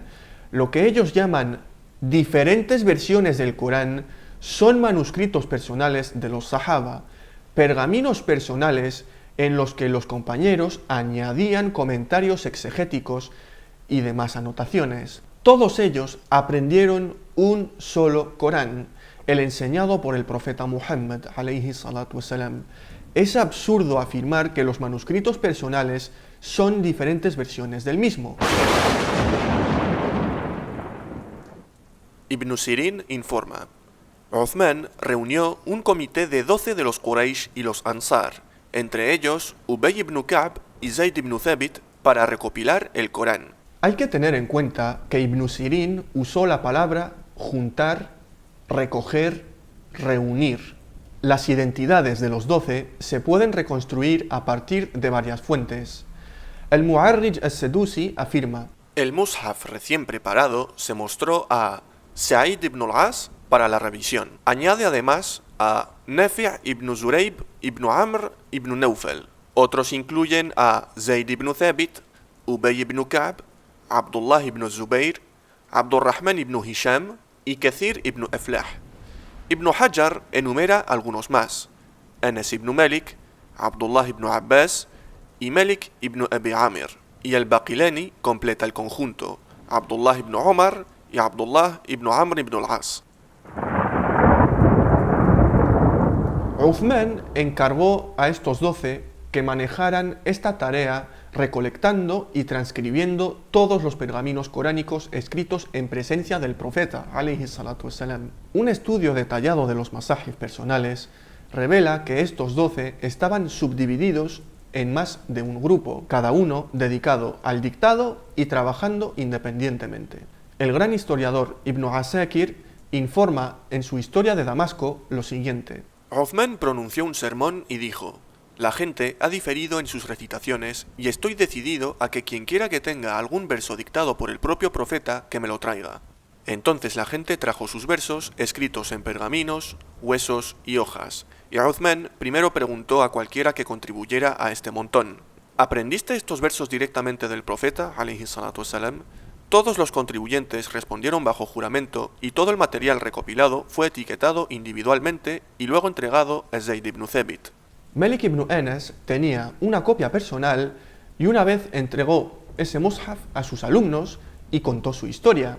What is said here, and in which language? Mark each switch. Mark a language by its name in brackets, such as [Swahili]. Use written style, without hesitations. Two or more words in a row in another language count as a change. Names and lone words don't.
[Spanish] Lo que ellos llaman diferentes versiones del Corán son manuscritos personales de los Sahaba, pergaminos personales en los que los compañeros añadían comentarios exegéticos y demás anotaciones. Todos ellos aprendieron un solo Corán, el enseñado por el profeta Muhammad [Arabic] عليه الصلاة والسلام. [Spanish] Es absurdo afirmar que los manuscritos personales son diferentes versiones del mismo. Ibn Sirin informa: Uthman reunió un comité de 12 de los Quraysh y los Ansar, entre ellos Ubay ibn Ka'b y Zayd ibn Thabit, para recopilar el Corán. Hay que tener en cuenta que Ibn Sirin usó la palabra juntar, recoger, reunir. Las identidades de los 12 se pueden reconstruir a partir de varias fuentes. El Mu'arrij al-Sedusi afirma: el Mushaf recién preparado se mostró a Sa'id ibn al-As para la revisión. Añade además a Nafi' ibn Zurayb ibn Amr ibn Nawfal. Otros incluyen a Zayd ibn Thabit, Ubay ibn Ka'b, Abdullah ibn Zubayr, Abdurrahman ibn Hisham y Kathir ibn Aflah. Ibn Hajar enumera algunos más: Anas ibn Malik, Abdullah ibn Abbas y Malik ibn Abi Amir. Y el Baqilani completa el conjunto: Abdullah ibn Omar y Abdullah ibn Amr ibn al-As. Uthman encargó a estos 12 que manejaran esta tarea recolectando y transcribiendo todos los pergaminos coránicos escritos en presencia del profeta [Arabic] عليه الصلاة والسلام. [Spanish] Un estudio detallado de los masahif personales revela que estos 12 estaban subdivididos en más de un grupo, cada uno dedicado al dictado y trabajando independientemente. El gran historiador Ibn Asakir informa en su Historia de Damasco lo siguiente: Uthman pronunció un sermón y dijo: la gente ha diferido en sus recitaciones y estoy decidido a que quien quiera que tenga algún verso dictado por el propio profeta, que me lo traiga. Entonces la gente trajo sus versos escritos en pergaminos, huesos y hojas, y Uthman primero preguntó a cualquiera que contribuyera a este montón: ¿aprendiste estos versos directamente del profeta [Arabic] عليه الصلاة والسلام? [Spanish] Todos los contribuyentes respondieron bajo juramento y todo el material recopilado fue etiquetado individualmente y luego entregado a Zayd ibn Thabit. Malik ibn Anas tenía una copia personal y una vez entregó ese Mushaf a sus alumnos y contó su historia.